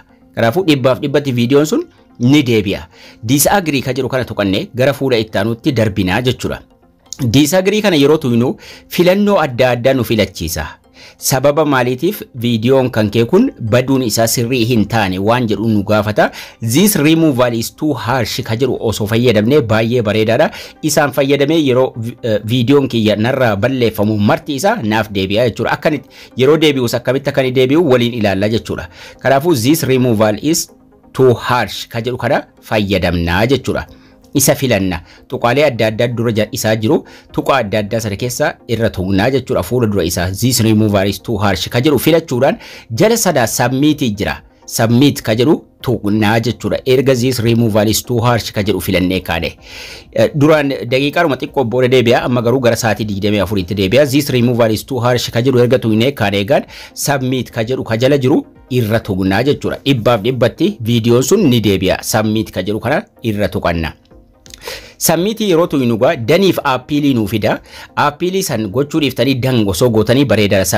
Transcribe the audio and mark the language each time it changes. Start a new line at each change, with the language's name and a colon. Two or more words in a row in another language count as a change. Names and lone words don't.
Oromo: Kanaafuu dhibbaaf dhibbatti viidiyoon sun ni deebi'a. Disagree ka jedhu kana tuqannee gara fuula itti aanutti darbinaa jechuudha. Disagree kana yeroo tuynu filannoo adda addaa nu filachiisa. Sababa maaliitiif viidiyoon kan kee kun baduun isaa sirrii hin taane waan jedhu nu gaafata.
English: This removal is too harsh
Oromo: ka jedhu osoo fayyadamnee baay'ee bareedaadha. Isaan fayyadamee yeroo viidiyoon kiyya narraa balleeffamu marti isaa naaf deebi'a jechuudha. Akkanitti yeroo deebi'us akkamitti akkani deebi'u waliin ilaalla jechuudha. Kanaafuu
English: this removal is too harsh
Oromo: ka jedhu kana fayyadamnaa jechuudha. Isa filanna tuqaalee adda addaa dura isaa jiru tuqaa adda addaa sana keessa irra tuqnaa jechuudha. Fuula dura isaa
English: this removal is too harsh
Oromo: ka jedhu filachuudhaan jala sadaa submit jira. Submit ka jedhu tuqnaa jechuudha. Erga
English: this removal is too harsh
Oromo: ka jedhu filannee kaane duraan daqiiqaadhuma xiqqoo booda deebi'a. Amma garuu gara sa'aatii 24 tti deebi'a.
English: This removal is too harsh
Oromo: ka jedhu erga tuqnee kaane egaan submit ka jedhu ka jala jiru irra tuqnaa jechuudha. Dhibbaaf dhibbatti viidiyoon sun ni deebi'a. Submit ka jedhu kana irra tuqanna. Submit yeroo tuynu gaa daniif aappilii nuu fida. Aappilii san gochuu dhiiftanii dan osoo gootanii bareedaadha.